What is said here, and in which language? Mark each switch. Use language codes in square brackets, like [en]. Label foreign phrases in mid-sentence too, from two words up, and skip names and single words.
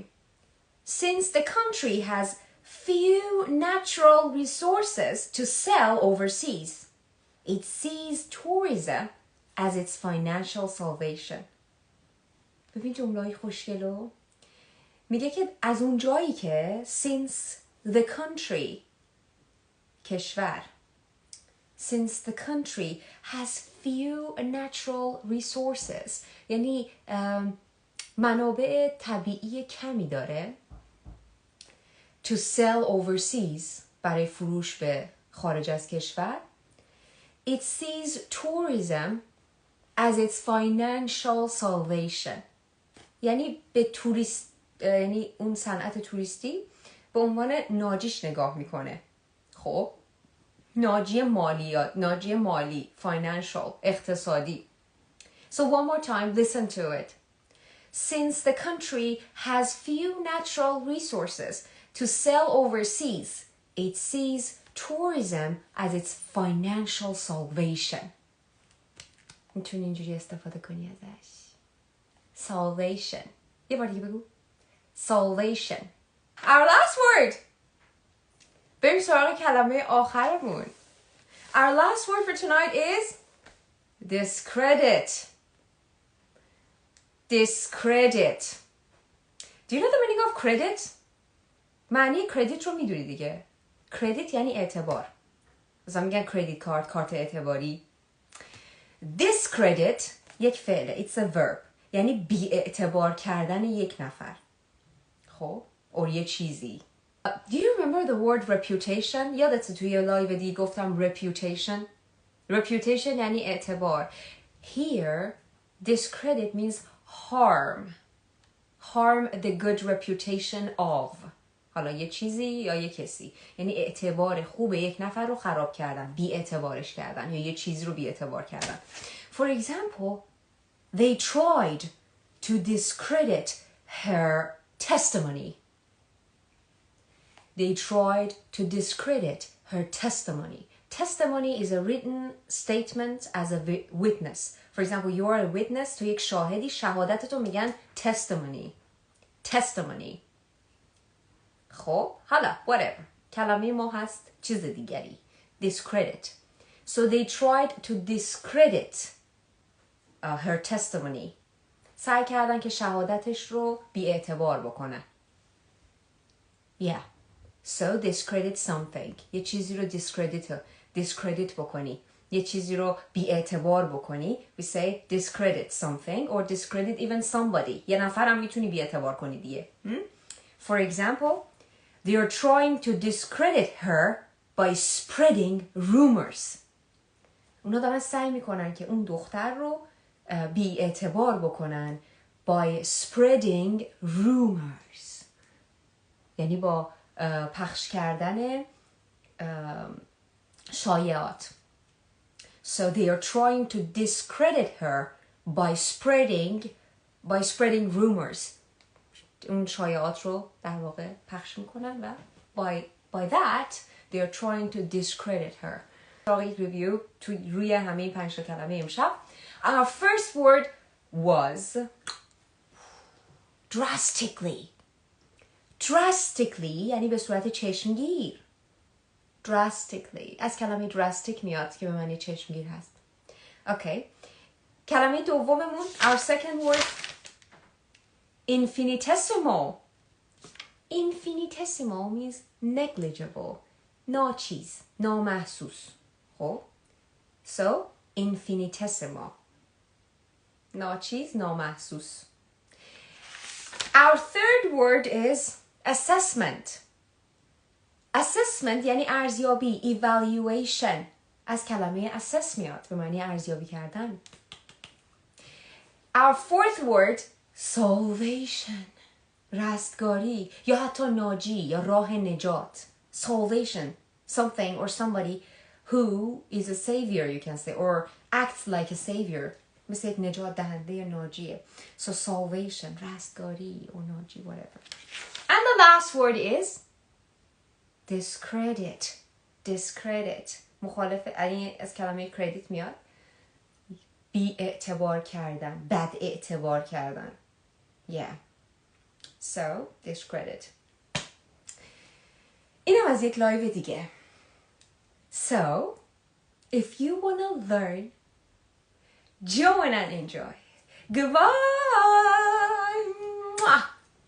[en] Since the country has few natural resources to sell overseas, it sees tourism as its financial salvation. [fa] ببین جمله‌ای خوشگلو. میگه که از اون جایی که [en] since the country [fa] کشور [en] since the country has few natural resources [fa] یعنی منابع طبیعی کمی داره [en] to sell overseas [fa] برای فروش به خارج از کشور [en] it sees tourism as its financial salvation [fa] یعنی به توریست یعنی اون صنعت توریستی به عنوان ناجیش نگاه میکنه. خب ناجی مالی financial اقتصادی. [en] So one more time listen to it. Since the country has few natural resources to sell overseas, it sees tourism as its financial salvation. [fa] میتونی اینجوری استفاده کنی ازش. Salvation. یه بار دیگه بگو. [en] Salvation. Our last word. [fa] بریم سراغ کلمه آخرمون. [en] Our last word for tonight is discredit. Discredit. Do you know the meaning of credit? [fa] معنی credit رو میدونی دیگه. Credit یعنی اعتبار. مثلا میگن [en] credit card، [fa] کارت اعتباری. Discredit یک فعله. [en] It's a verb. [fa] یعنی بی اعتبار کردن یک نفر. خب or یه چیزی. [en] Do you remember the word reputation? [fa] یادت توی لایو دی گفتم reputation. Reputation یعنی اعتبار. [en] Here, discredit means harm. Harm the good reputation of. [fa] حالا یه چیزی یا یه کسی. یعنی اعتبار خوب یک نفر رو خراب کردن. بی اعتبارش کردن. یا یه چیزی رو بی اعتبار کردن. [en] For example, they tried to discredit her testimony. They tried to discredit her testimony. Testimony is a written statement as a witness. For example, you are a witness to [fa] یک شاهدی شهادتتو میگن [en] testimony. Testimony. [fa] خب حالا whatever. کلمه ما هست چیز دیگری. [en] Discredit. So they tried to discredit her testimony. [fa] سعی کردن که شهادتش رو بی اعتبار بکنن. [en] Yeah. So discredit something. [fa] یه چیزی رو discredit بکنی. یه چیزی رو بی اعتبار بکنی. [en] We say discredit something or discredit even somebody. [fa] یه نفر هم میتونی بی اعتبار کنی دیگه. [en] For example, they are trying to discredit her by spreading rumors. [fa] اونا دارن سعی میکنن که اون دختر رو بی اعتبار بکنن [en] by spreading rumors. [fa] یعنی با پخش کردن شایعات. [en] So they are trying to discredit her by spreading rumors. [fa] اون شایعات رو در واقع پخش میکنن و [en] by that they are trying to discredit her. [fa] Review روی همه 5 کلمه امشب. [en] Our first word was drastically. [fa] Drastically یعنی به صورت چشمگیر. Drastically از کلمه drastic میاد که به معنی چشمگیر هست. Okay. کلمه دوممون [en] our second word infinitesimal. Infinitesimal means negligible. [fa] ناچیز، نامحسوس. خب [en] so infinitesimal. [fa] ناچیز، نامحسوس. [en] Our third word is assessment. [fa] Assessment یعنی ارزیابی، evaluation. از کلمه assess میاد به معنی ارزیابی کردن. [en] Our fourth word salvation. [fa] رستگاری یا حتی ناجی یا راه نجات. [en] Salvation. Something or somebody who is a savior you can say or acts like a savior. [fa] مثل یک نجات دهنده یا ناجیه. [en] So salvation. رستگاری or ناجی whatever. And the last word is discredit. Discredit. [fa] مخالف از کلمه credit میاد. بی اعتبار کردن. بد اعتبار کردن. [en] Yeah. So, discredit. [fa] اینم از یک لایو دیگه. [en] So, if you want to learn, join and enjoy. Goodbye!